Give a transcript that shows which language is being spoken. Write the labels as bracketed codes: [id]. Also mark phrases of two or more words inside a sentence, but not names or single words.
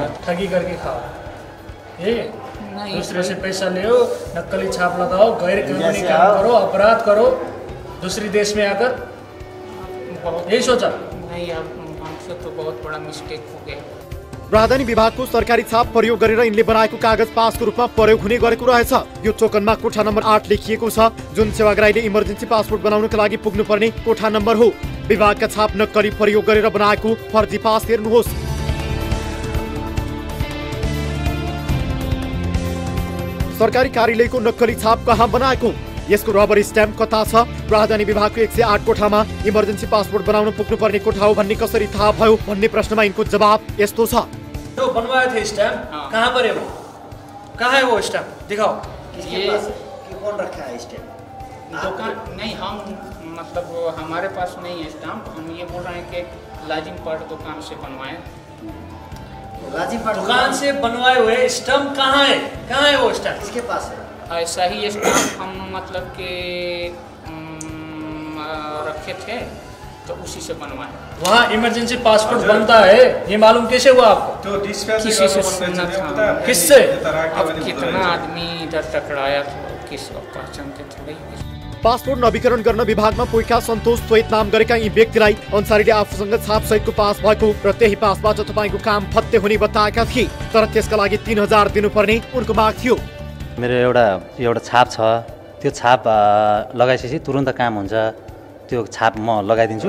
[hi] ठगी करके खाओ, ये नहीं, दूसरे से पैसा ले, नकली छाप लगाओ, गैर कानूनी काम करो, अपराध करो दूसरी देश में आकर, यही सोचा? नहीं, हमसे तो बहुत बड़ा मिस्टेक हो गया। [ne] राजधानी विभागको सरकारी छाप प्रयोग गरेर यिनले बनाएको कागज पासको रूपमा प्रयोग हुने गरेको रहेछ। यो टोकनमा कोठा नम्बर 8 लेखिएको छ, जुन सेवाग्राहीले इमर्जेन्सी पासपोर्ट बनाउनका लागि पुग्नुपर्ने कोठा नम्बर हो। विभागका छाप नक्कली प्रयोग गरेर बनाएको फर्जी पास हेर्नुहोस्। सरकारी कार्यालयको नक्कली छाप कहाँ बनाएको? यसको रबर स्ट्याम्प कता छ? राजधानी विभागको 108 कोठामा इमर्जेन्सी पासपोर्ट बनाउन पुग्नुपर्ने कोठा हो भन्ने कसरी थाहा भयो भन्ने प्रश्नमा यिनको जवाब यस्तो छ। [hi] जो बनवाया था स्टैम्प कहाँ पर है वो? कहाँ है वो स्टैम्प? दिखाओ। ये कौन रखा है स्टैम्प? दुकान नहीं, हम मतलब हमारे पास नहीं है स्टैम्प। हम ये बोल रहे हैं कि लाजिम पार्ट दुकान से बनवाए। दुकान से बनवाए हुए स्टैम्प कहाँ है? कहाँ है वो स्टैम्प? किसके पास है? ऐसा ही स्टैम्प हम मतलब कि रखे थे तो उसी से बनवाए। वहाँ इमरजेंसी पासपोर्ट बनता है, ये मालूम कैसे हुआ आपको? तो किसी से सुना था। किससे? अब कितना आदमी इधर टकराया था, किस पहचानते थे। [ne] पासपोर्ट नवीकरण गर्न विभागमा पुगेका सन्तोष सोहित नाम गरेका यी व्यक्तिलाई अन्सारीले आफूसँग छाप सहितको पास भएको र त्यही पासबाट तपाईँको काम फत्ते हुने बताएका थिए, तर त्यसका लागि 3000 दिनुपर्ने उनको माग थियो। मेरो एउटा छाप छ, त्यो छाप लगाइसकेपछि तुरुन्त काम हुन्छ, त्यो छाप म लगाइदिन्छु।